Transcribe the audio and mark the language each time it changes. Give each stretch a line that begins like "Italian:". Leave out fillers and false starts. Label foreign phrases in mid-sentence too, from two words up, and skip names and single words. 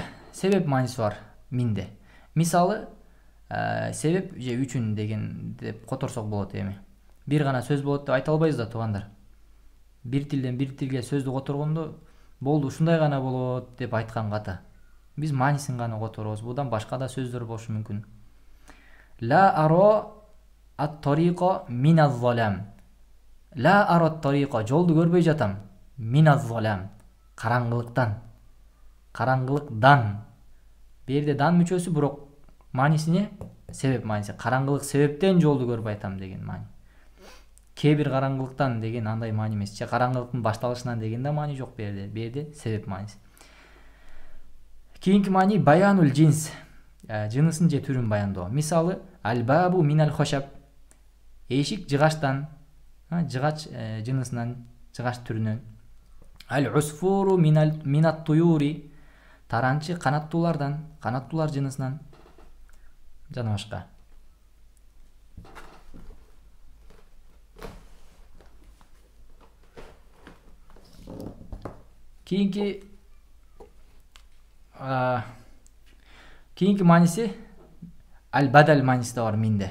Kyrgyz: Себеп мааниси бар минде. Мисалы себеп же үчүн деген деп которсок болот эми. Бир гана сөз болот деп айта албайбыз да туугандар. Бир тилден бир тилге сөздү которгондо болду ушундай гана болот деп айткан ката. Биз маанисин гана которобуз. Будан башка да сөздөр болушу мүмкүн.
Arabic: لا أرى الطريق من الظلام. لا أرى الطريق,
Kyrgyz: жолду көрбөй жатам.
Arabic: من الظلام,
Kyrgyz: караңгылыктан. Караңгылыктан. Берде дан мүчөсү, бирок маанисине себеп мааниси. Караңгылык себептен жолду көрбөй атам деген маани. Кебир караңгылыктан деген андай маани эмес. Же караңгылыктын башталышынан деген да маани жок берде. Берде себеп мааниси. Кийинки маани
Arabic: بيان الجنس.
Kyrgyz: Жынысын же түрүн баяндоо. Мисалы
Arabic: الباب من الخشب.
Kyrgyz: Эшик жыгачтан. Жыгач жынысынан, жыгач түрүнөн.
Arabic: العصفور من الطيور.
Kyrgyz: Таранчы канаттуулардан, канаттуулар жынысынан. Жана башка. Кийинки мааниси аль-бадал мааниси да бар минде.